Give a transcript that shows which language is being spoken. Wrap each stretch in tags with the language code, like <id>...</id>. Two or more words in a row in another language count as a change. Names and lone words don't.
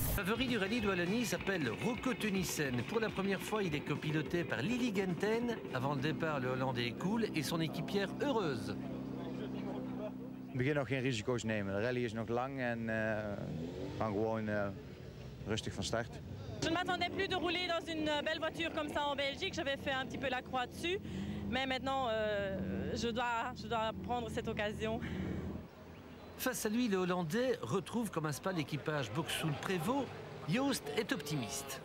<fr>favori du rallye de Wallonie s'appelle Rocco Tunissen. Pour la première fois, il est copiloté par Lili Genten. Avant le départ, le Hollandais est cool et son équipière heureuse.</fr> <nl>We beginnen nog geen risico's nemen. De rally is nog lang en we gaan gewoon rustig van start.</nl> <fr>Je ne m'attendais plus de rouler dans une belle voiture comme ça en Belgique. J'avais fait un petit peu la croix dessus. Mais maintenant, je dois prendre cette occasion. Face à lui, le Hollandais retrouve comme un spa l'équipage Boxul-Prévost. Joost est optimiste.</fr>